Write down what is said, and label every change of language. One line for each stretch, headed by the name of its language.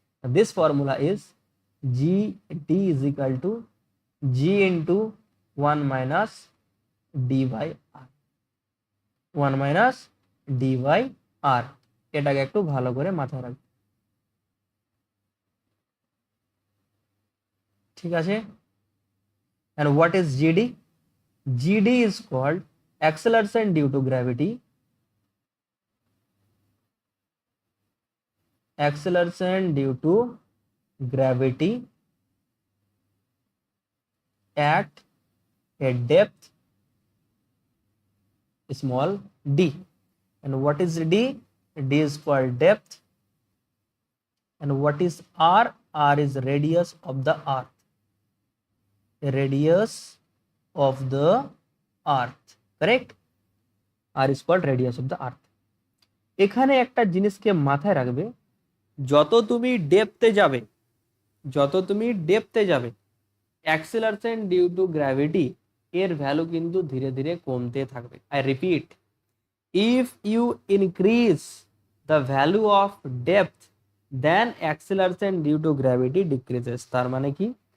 English: This formula is g d is equal to g into 1 minus d by r, 1 minus d by r.
Bangla: এটাকে একটু ভালো করে মাথায় রাখবে, ঠিক আছে?
English: and what is gd? gd is called acceleration due to gravity, acceleration due to gravity at a depth small d. And what is d? d is called depth. And what is r? r is radius of the earth, radius of the earth, correct? r is called radius of the earth.
Bangla: এখানে একটা জিনিসকে মাথায় রাখবে, যত তুমি ডেপথে যাবে, যত তুমি ডেপথে যাবে, অ্যাক্সেলারেশন ডিউ টু গ্র্যাভিটি এর ভ্যালু কিন্তু ধীরে ধীরে কমতে থাকবে।
English: I repeat, if you increase the value of depth then acceleration due to gravity decreases.
Bangla: তার মানে কি?